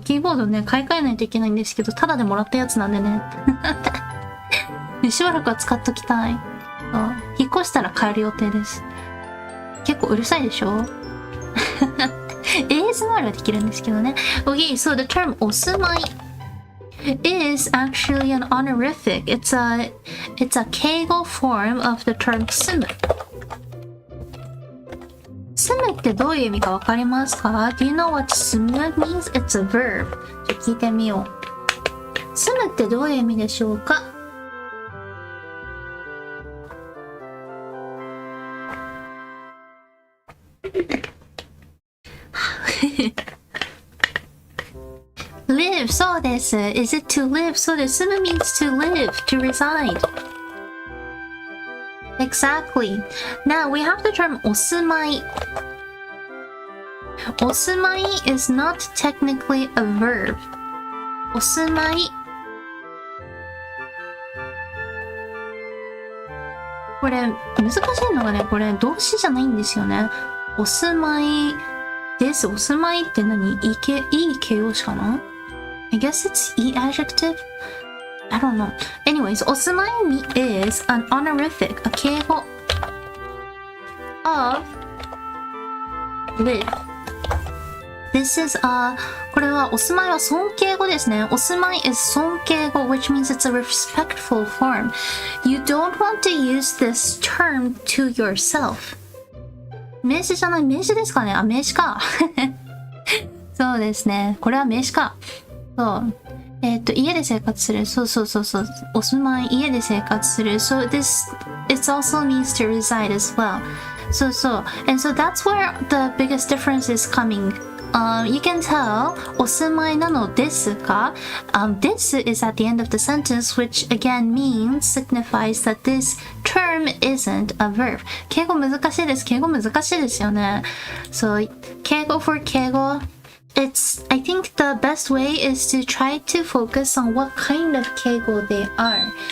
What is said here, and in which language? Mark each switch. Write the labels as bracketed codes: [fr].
[ja] キーボードね、買い替えないといけないんですけど、タダでもらったやつなんでね。しばらくは使っときたい。引っ越したら買える予定です。結構うるさいでしょASMR はできるんですけどね。 [en] Okay, so the term お住まい is actually an honorific. It's a 敬語 form of the term 住む。 [ja] 住むってどういう意味かわかりますか ? [en] Do you know what 住む means? It's a verb. [ja] ちょっと聞いてみよう。住むってどういう意味でしょうかlive そうです。 [en] Is it to live? [ja] そうです。 [en] 住む means to live, to reside. Exactly. Now we have the term お住まい。お住まい is not technically a verb. [ja] お住まい。これ難しいのがね、これ動詞じゃないんですよね。お住まいです。お住まいって何？いい形容詞かな？ [en] I guess it's E adjective? I don't know. Anyways, お住まい is an honorific, a 敬語 of live. This is [ja] これはお住まいは尊敬語ですね。 [en] お住まい is 尊敬語 which means it's a respectful form. You don't want to use this term to yourself. [ja] 名詞じゃない、名詞ですかね。名詞か。そうですね。これは名詞か。そう。家で生活する。そう。お住まい、家で生活する。 [en] So it also means to reside as well. そう。And so that's where the biggest difference is coming you can tell お住まいなのですか? This is at the end of the sentence, which again means, signifies that this term isn't a verb. [ja] 敬語難しいですよね。 [en] So 敬語 for 敬語, I think the best way is to try to focus on what kind of 敬語 they are.